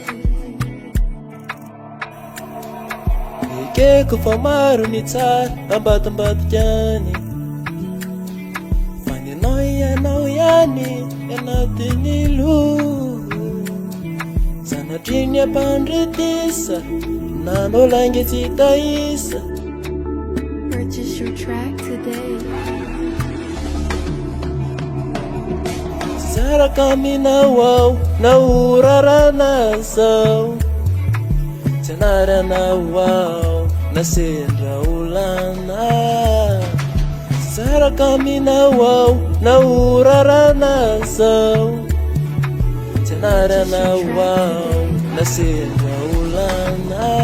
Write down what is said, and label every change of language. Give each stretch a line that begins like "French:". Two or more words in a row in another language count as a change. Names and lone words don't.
Malagasy: Ekeko fa maro ny tsara ambadimbadikany, fa ny anao ihany anatin'ny loha. Sanatry ny ampandritisa nanao langy tsy tahisa.
English: Purchase your track today.
Malagasy: Saraka aminao ao na ho rarana zao, tsy anaranao ao na sendra olana. Saraka aminao ao na ho rarana zao, tsy anaranao ao na sendra olana.